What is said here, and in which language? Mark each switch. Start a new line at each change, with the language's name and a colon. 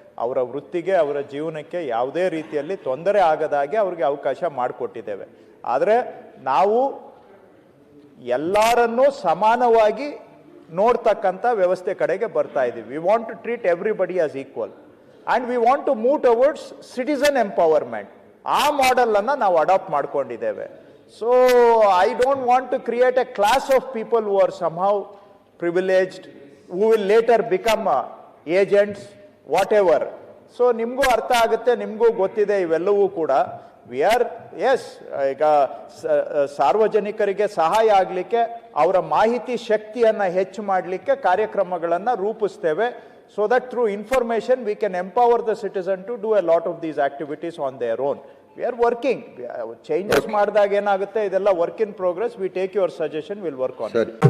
Kannada: ಅವರ ವೃತ್ತಿಗೆ, ಅವರ ಜೀವನಕ್ಕೆ ಯಾವುದೇ ರೀತಿಯಲ್ಲಿ ತೊಂದರೆ ಆಗದಾಗೆ ಅವ್ರಿಗೆ ಅವಕಾಶ ಮಾಡಿಕೊಟ್ಟಿದ್ದೇವೆ. ಆದರೆ ನಾವು ಎಲ್ಲರನ್ನೂ ಸಮಾನವಾಗಿ ನೋಡ್ತಕ್ಕಂಥ ವ್ಯವಸ್ಥೆ ಕಡೆಗೆ ಬರ್ತಾ ಇದ್ದೀವಿ.
English: We want to treat everybody as equal and we want to move towards citizen empowerment.
Kannada: ಆ ಮಾಡೆಲನ್ನು ನಾವು adapt ಮಾಡ್ಕೊಂಡಿದ್ದೇವೆ.
English: So I don't want to create a class of people who are somehow privileged, who will later become agents, whatever.
Kannada: So ನಿಮಗೂ ಅರ್ಥ ಆಗುತ್ತೆ, ನಿಮಗೂ ಗೊತ್ತಿದೆ ಇವೆಲ್ಲವೂ ಕೂಡ.
English: we are
Kannada: ಈಗ ಸಾರ್ವಜನಿಕರಿಗೆ ಸಹಾಯ ಆಗಲಿಕ್ಕೆ, ಅವರ ಮಾಹಿತಿ ಶಕ್ತಿಯನ್ನು ಹೆಚ್ಚು ಮಾಡಲಿಕ್ಕೆ ಕಾರ್ಯಕ್ರಮಗಳನ್ನು ರೂಪಿಸ್ತೇವೆ.
English: So that through information we can empower the citizen to do a lot of these activities on their own. We are working. Changes
Kannada: ಮಾಡಿದಾಗ ಏನಾಗುತ್ತೆ, ಇದೆಲ್ಲ
English: Work in progress. We take your suggestion, we'll work on it.